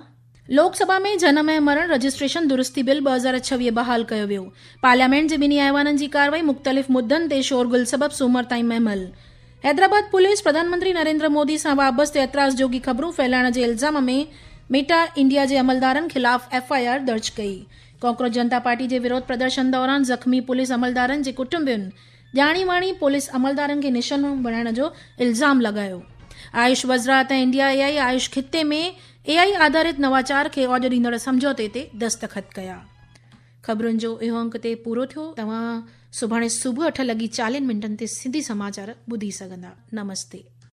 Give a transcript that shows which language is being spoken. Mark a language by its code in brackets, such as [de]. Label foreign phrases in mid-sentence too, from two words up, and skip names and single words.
[sd] लोकसभा में जनम ऐं मरण रजिस्ट्रेशन दुरुस्ती बिल 2026 बहाल कयो वियो। पार्लियामेंट जे ॿिन्ही ऐवाननि जी कार्रवाई मुख़्तलिफ़ मुद्दनि ते शोरगुल सबबि सूमर ताईं महमल। हैदराबाद पुलिस प्रधानमंत्री नरेंद्र मोदी सां वाबस्तु एतिराज़ जोगी ख़बरूं फैलाइण जे इल्ज़ाम में मेटा इंडिया जे अमलदारनि ख़िलाफ़ FIR दर्ज कई। कांग्रेस जनता पार्टी जे विरोध प्रदर्शन दौरान ज़ख़्मी पुलिस अमलदारनि जे कुटुंबियुनि ॼाणी वाणी पुलिस अमलदारनि खे निशानो बणाइण जो इल्ज़ाम लॻायो। आयुष वज़रात ऐं इंडिया AI आयुष खिते में AI आधारित नवाचार खे औज ॾींदड़ समझौते ते दस्तख़त कया। ख़बरुनि जो इहो अंक ते पूरो थियो। तव्हां सुभाणे सुबुह 8:40 ते सिंधी समाचार ॿुधी सघंदा। नमस्ते।